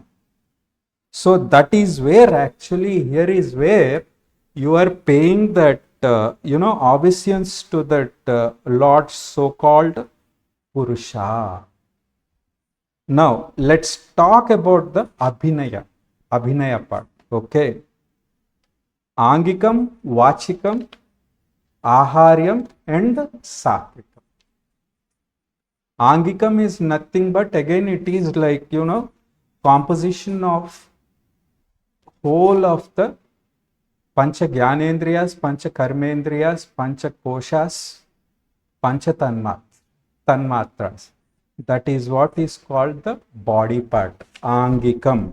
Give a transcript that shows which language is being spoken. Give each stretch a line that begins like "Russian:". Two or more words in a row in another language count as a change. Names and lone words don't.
English: So that is where actually, here is where you are paying that, obeisance to that Lord so-called Purusha. Now, let's talk about the Abhinaya part, okay?
Sanskrit: Angikam, Vachikam, Aharyam and Satvikam.
English: Angikam is nothing but, again, it is like, composition of whole of the
Sanskrit: Pancha Gyanendriyas, Pancha Karmendriyas, Pancha Koshas, Pancha Tanmatras.
English: That is what is called the body part, Angikam.